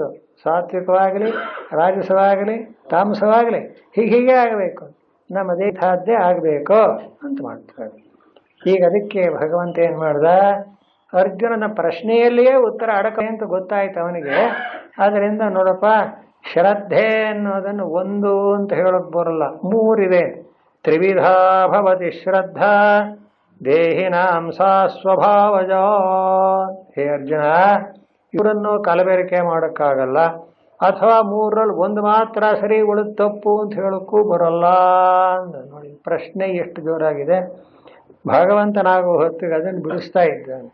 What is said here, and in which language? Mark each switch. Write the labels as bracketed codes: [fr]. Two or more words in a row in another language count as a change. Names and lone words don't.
[kn] ಸಾತ್ವಿಕವಾಗಲಿ, ರಾಜಸವಾಗಲಿ, ತಾಮಸವಾಗಲಿ ಹೀಗೆ ಆಗಬೇಕು, ನಮ್ಮದೇ ಸಾಧ್ಯ ಆಗಬೇಕು ಅಂತ ಮಾಡ್ತಾರೆ. ಈಗ ಅದಕ್ಕೆ ಭಗವಂತ ಏನು ಮಾಡ್ದ? ಅರ್ಜುನನ ಪ್ರಶ್ನೆಯಲ್ಲಿಯೇ ಉತ್ತರ ಅಡಕ ಅಂತ ಗೊತ್ತಾಯ್ತು ಅವನಿಗೆ. ಆದ್ದರಿಂದ ನೋಡಪ್ಪ, ಶ್ರದ್ಧೆ ಅನ್ನೋದನ್ನು ಒಂದು ಅಂತ ಹೇಳೋಕೆ ಬರಲ್ಲ, ಮೂರಿದೆ. [sa] ತ್ರಿವಿಧಾ ಭವತಿ ಶ್ರದ್ಧಾ ದೇಹಿನಾಂ ಸಾ ಸ್ವಭಾವಜ. [kn] ಹೇ ಅರ್ಜುನ, ಇವರನ್ನು ಕಲಬೆರಕೆ ಮಾಡೋಕ್ಕಾಗಲ್ಲ. ಅಥವಾ ಮೂರರಲ್ಲಿ ಒಂದು ಮಾತ್ರ ಸರಿ ಉಳಿದು ತಪ್ಪು ಅಂತ ಹೇಳೋಕ್ಕೂ ಬರಲ್ಲ ಅಂತ ನೋಡಿ. ಪ್ರಶ್ನೆ ಎಷ್ಟು ಜೋರಾಗಿದೆ. ಭಗವಂತನಾಗುವ ಹೊತ್ತಿಗೆ ಅದನ್ನು ಬಿಡಿಸ್ತಾ ಇದ್ದಾನೆ.